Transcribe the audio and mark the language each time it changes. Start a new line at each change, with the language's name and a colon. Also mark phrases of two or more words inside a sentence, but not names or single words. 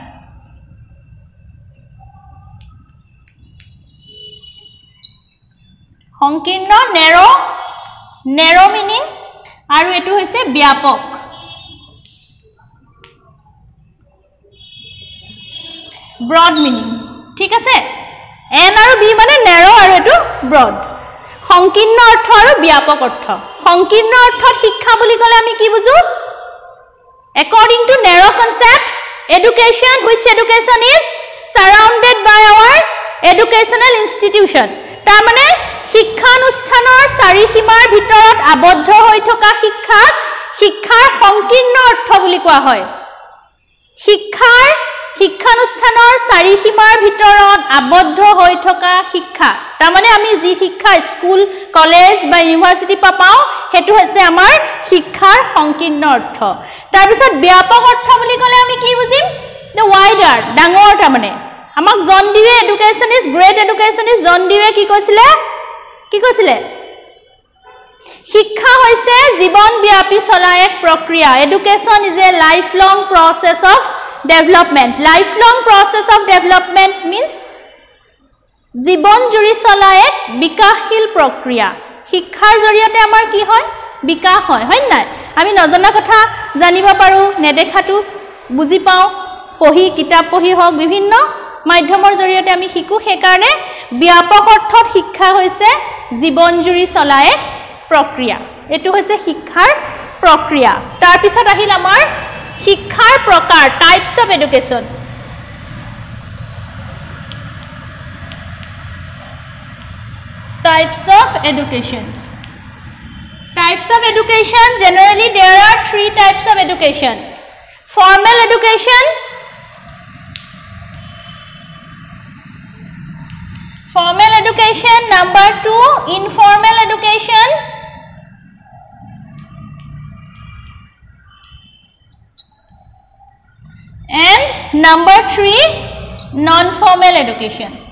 Assamese: সংকীৰ্ণ
English: narrow meaning
Assamese: আৰু এটো হৈছে ব্যাপক
English: broad meaning
Assamese: ঠিক আছে এন আৰু বি মানে নেৰ আৰু এটো ব্ৰড সংকীৰ্ণ অৰ্থ আৰু ব্যাপক অৰ্থ সংকীৰ্ণ অৰ্থত শিক্ষা বুলি কলে আমি কি বুজো
English: according to narrow concept education which education is surrounded by our educational institution
Assamese: তাৰ মানে শিক্ষানুষ্ঠানৰ চাৰিসীমাৰ ভিতৰত আবদ্ধ হৈ থকা শিক্ষাৰ সংকীৰ্ণ অৰ্থ বুলি কোৱা হয় শিক্ষানুষ্ঠানৰ চাৰিসীমাৰ ভিতৰত আবদ্ধ হৈ থকা শিক্ষা তাৰ মানে আমি যি শিক্ষা স্কুল কলেজ বা ইউনিভাৰ্সিটি পাও হেতু হৈছে আমাৰ শিক্ষাৰ সংকীৰ্ণ অৰ্থ তাৰ পিছত ব্যাপক অৰ্থ বুলি কলে আমি কি বুজিম
English: the wider
Assamese: ডাঙৰ তাৰ মানে আমাক জন দিৱে
English: education is great education is
Assamese: জন দিৱে কি কৈছিলে শিক্ষা হৈছে জীৱন ব্যাপী চলা এক প্ৰক্ৰিয়া
English: education is a life long process of development lifelong process of development means
Assamese: জীবন জুৰি চলা এক বিকাশশীল প্ৰক্ৰিয়া শিক্ষাৰ জৰিয়তে আমাৰ কি হয় বিকাশ হয় নাই আমি নজনা কথা জানিব পাৰো নেদেখাটো বুজি পাও পঢ়ি কিতাপ পঢ়ি হক বিভিন্ন মাধ্যমৰ জৰিয়তে আমি শিকো সেই কাৰণে ব্যাপক অৰ্থত শিক্ষা হৈছে জীবন জুৰি চলা এক প্ৰক্ৰিয়া এটো হৈছে শিক্ষাৰ প্ৰক্ৰিয়া তাৰ পিছত আহিল আমাৰ শিক্ষাৰ প্ৰকাৰ
English: types of education types of education generally there are three types of education formal education number 2 informal education and number 3 non formal education